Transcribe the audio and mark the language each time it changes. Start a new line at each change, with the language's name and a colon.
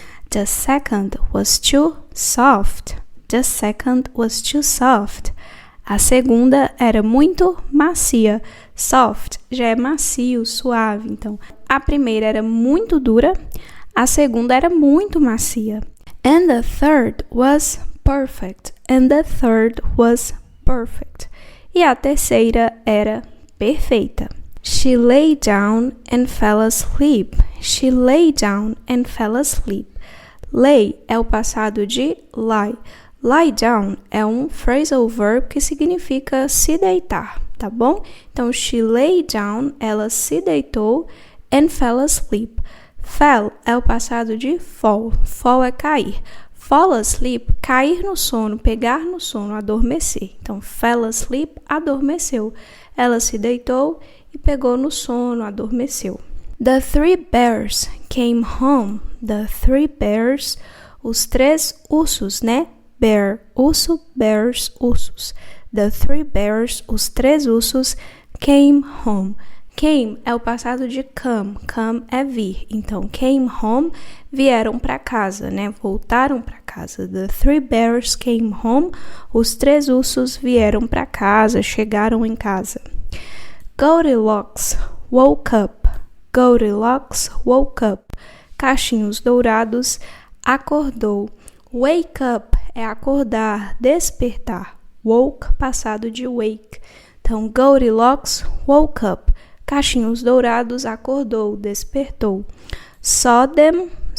English: The second was too soft. The second was too soft.
Portuguese: A segunda era muito macia. Soft já é macio, suave. Então, a primeira era muito dura. A segunda era muito macia. And the third was perfect. And the third was perfect. E a terceira era perfeita.
English: She lay down and fell asleep. She lay down and fell asleep.
Portuguese: Lay é o passado de lie. Lie down é um phrasal verb que significa se deitar, tá bom? Então,
English: she lay down,
Portuguese: ela se deitou,
English: and fell asleep.
Portuguese: Fell é o passado de fall. Fall é cair. Fall asleep, cair no sono, pegar no sono, adormecer. Então, fell asleep, adormeceu. Ela se deitou e pegou no sono, adormeceu.
English: The 3 bears came home. The 3 bears,
Portuguese: os 3 ursos, né? Bear, urso, bears, ursos.
English: The 3 bears, os 3 ursos, came home.
Portuguese: Came é o passado de come. Come é vir. Então, came home, vieram para casa, né? Voltaram para casa.
English: The 3 bears came home.
Portuguese: Os 3 ursos vieram para casa, chegaram em casa.
English: Goldilocks woke up. Goldilocks woke up.
Portuguese: Cachinhos dourados acordou. Wake up é acordar, despertar. Woke, passado de wake.
English: Então, Goldilocks woke up.
Portuguese: Cachinhos dourados acordou, despertou.
English: Saw them.